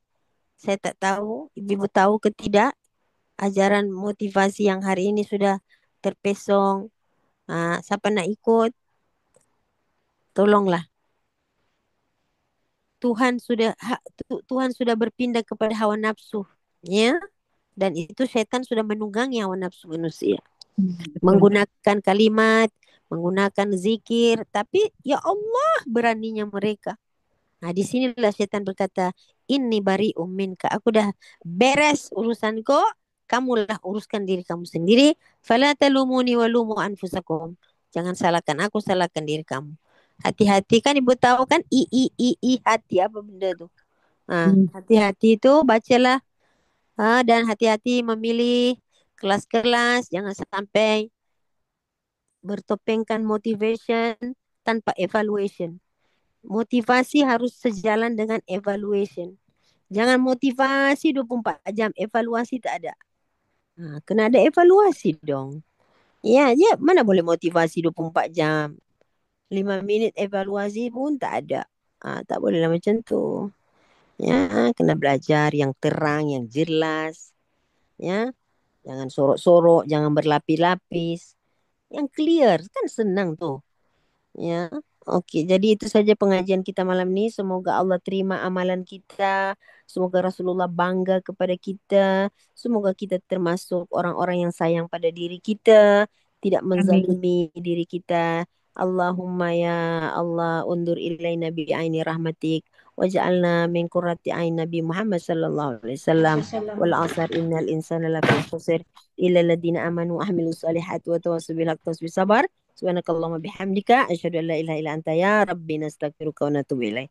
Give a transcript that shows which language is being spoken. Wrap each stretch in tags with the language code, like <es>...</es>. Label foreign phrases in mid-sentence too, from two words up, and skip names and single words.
<ms>Saya tak tahu, ibu tahu ke tidak, ajaran motivasi yang hari ini sudah terpesong. Siapa nak ikut, tolonglah. Tuhan sudah berpindah kepada hawa nafsu, ya. Dan itu syaitan sudah menunggangi hawa nafsu manusia. Menggunakan kalimat, menggunakan zikir, tapi</ms> <ar>يا الله</ar> <ms>beraninya mereka. Di sinilah syaitan berkata,</ms> <ar>إني بريء منك.</ar> <ms>Aku dah beres urusan kau, kamulah uruskan diri kamu sendiri.</ms> <ar>فلا تلوموني ولوموا أنفسكم.</ar> <ms>Jangan salahkan aku, salahkan diri kamu. Hati-hati, kan ibu tahu kan hati apa benda tu. Hati-hati itu bacalah. Dan hati-hati memilih kelas-kelas, jangan sampai bertopengkan motivation tanpa evaluation. Motivasi harus sejalan dengan evaluation. Jangan motivasi 24 jam, evaluasi tak ada. Kena ada evaluasi dong. Ya, mana boleh motivasi 24 jam. 5 minit evaluasi pun tak ada. Tak boleh lah macam tu. Ya, kena belajar yang terang, yang jelas. Ya, jangan sorok-sorok, jangan berlapis-lapis. Yang clear, kan senang tu. Ya, okey. Jadi itu saja pengajian kita malam ni. Semoga Allah terima amalan kita. Semoga Rasulullah bangga kepada kita. Semoga kita termasuk orang-orang yang sayang pada diri kita. Tidak menzalimi diri kita.</ms> <ar>اللهم يا الله انظر إلينا بعين رحمتك. واجعلنا من قرة عين نبي محمد صلى الله عليه وسلم. والعصر إن الإنسان لفي خسر إلا الذين آمنوا وعملوا الصالحات وتواصوا بالحق والصبر. سبحانك اللهم بحمدك أشهد أن لا إله إلا أنت يا ربي نستغفرك ونتوب إليك.</ar>